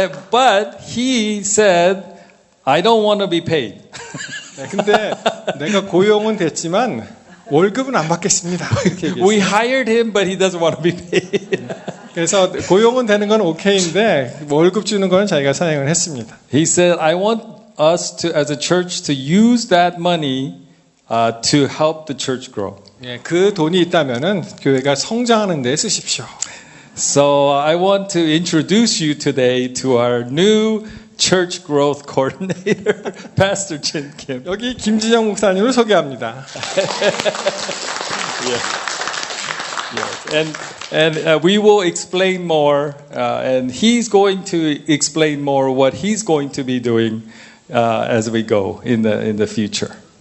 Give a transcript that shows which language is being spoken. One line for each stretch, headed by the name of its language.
English: But he said, I don't want to be paid.
Korean: 근데 내가 고용은 됐지만 월급은 안 받겠습니다. 이렇게 얘기했어요.
English: We hired him, but he doesn't want to be paid.
Korean: 그래서 고용은 되는 건 오케이인데 월급 주는 건 자기가 사양을 했습니다.
English: He said, I want us to, as a church, to use that money to help the church grow.
Korean: 그 돈이 있다면은 교회가 성장하는 데 쓰십시오.
English: So I want to introduce you today to our new church growth coordinator, Pastor Chin Kim.
Korean: 여기 김진영 목사님을 소개합니다.
English: Yes. And we will explain more, and he's going to explain more what he's going to be doing as we go in the future.